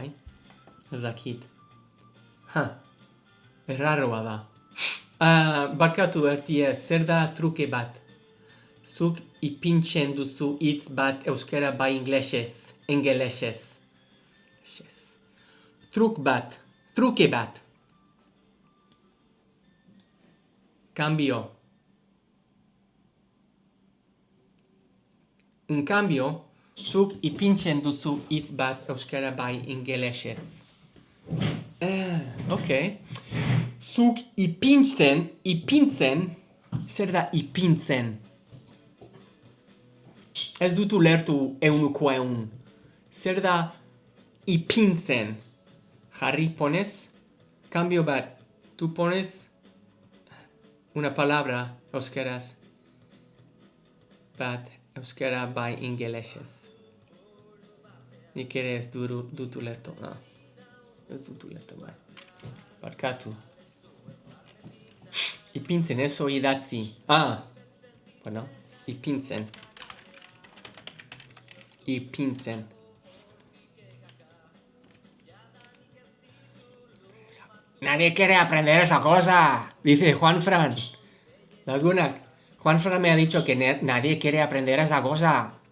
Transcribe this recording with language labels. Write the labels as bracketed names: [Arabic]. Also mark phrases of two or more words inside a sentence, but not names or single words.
[Basque] Ez dakit. Erraroa da. Barkatu ertie, zer da truke bat? Zuk ipintzen duzu hitz bat euskara bai ingelesez. Truke bat. [Spanish] Cambio. En cambio, [Basque] zuk ipintzen duzu hitz bat euskara bai ingelesez. Okay. Zuk ipintzen, zer da ipintzen? Ez dut ulertu eunuko eun. Zer da ipintzen? Jarri pones, cambio bat, [Spanish] tu pones una palabra [Basque] euskaraz bat euskara bai ingelesez. Nik ere ez dut ulertu. Ez dut ulertu bai. Barkatu. Ipintzen, ez idatzi. Bueno, ipintzen. [Spanish] Nadie quiere aprender esa cosa, dice Juanfran. Lagunak, Juanfran me ha dicho que nadie quiere aprender esa cosa.